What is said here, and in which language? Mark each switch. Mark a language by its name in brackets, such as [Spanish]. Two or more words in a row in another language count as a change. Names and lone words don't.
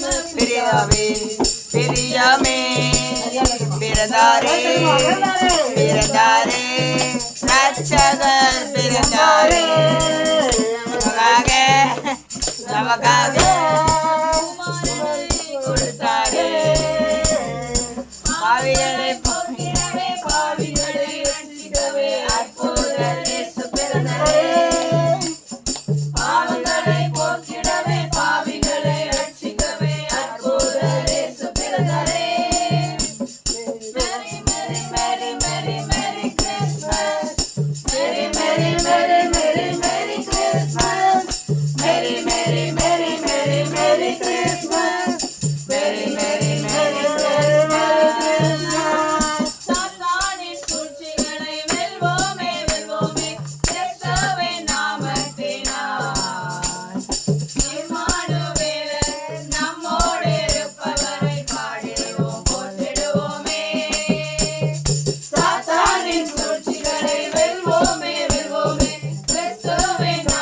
[Tamil] பிரியாவே பிரியாமே பிறந்தாரே பிறந்தாரே ரட்சகர் பிறந்தாரே நமக்காக கொடுத்தாரே பாவிகளை போக்கிடவே பாவிகளை ரட்சிக்கவே அற்புதர் இயேசு பிறந்தாரே பாவங்களை போக்கிடவே பாவிகளை ரட்சிக்கவே அற்புதர் இயேசு பிறந்தாரே [English] Merry Merry Merry Merry Merry Christmas Merry Merry Merry Merry Merry Christmas Merry Merry Merry Merry Merry Christmas Merry Merry Merry Christmas [Tamil] சாத்தானின் சூழ்ச்சிகளை வெல்வோமே வெல்வோமே கிறிஸ்துவின் நாமத்தினால் இம்மானுவேலர் நம்மோடு இருப்பவரை பாடிடுவோம் போற்றிடுவோமே சாத்தானின் சூழ்ச்சிகளை வெல்வோமே வெல்வோமே கிறிஸ்துவின்